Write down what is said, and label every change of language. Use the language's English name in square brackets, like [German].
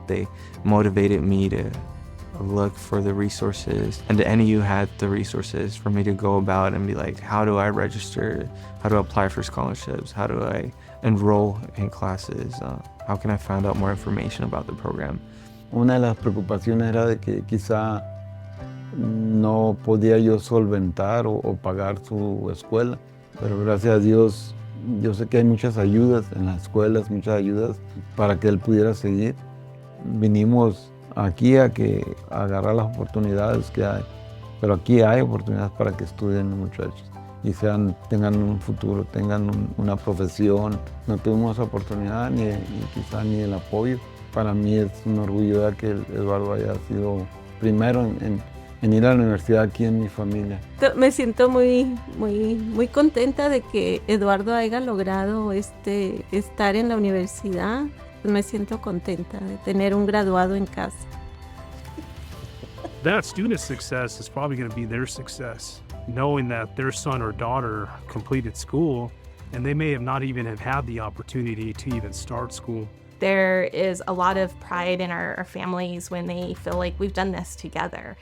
[English] They motivated me to look for the resources, and the NAU had the resources for me to go about and be like, how do I register? How do I apply for scholarships? How do I enroll in classes? How can I find out more information about the program? [Spanish] Una de las preocupaciones era de que quizá no podía yo solventar o pagar su escuela, pero gracias a Dios Yo sé que hay muchas ayudas en las escuelas, muchas ayudas para que él pudiera seguir. Vinimos aquí a agarrar las oportunidades que hay, pero aquí hay oportunidades para que estudien los muchachos y tengan un futuro, tengan una profesión. No tuvimos esa oportunidad ni quizá ni el apoyo. Para mí es un orgullo de que Eduardo haya sido primero en ir a la universidad aquí en mi familia. Me siento muy contenta de que Eduardo haya logrado estar en la universidad. Me siento contenta de tener un graduado en casa. [English] That student's success is probably going to be their success, knowing that their son or daughter completed school and they may have not even have had the opportunity to even start school. There is a lot of pride in our families when they feel like we've done this together.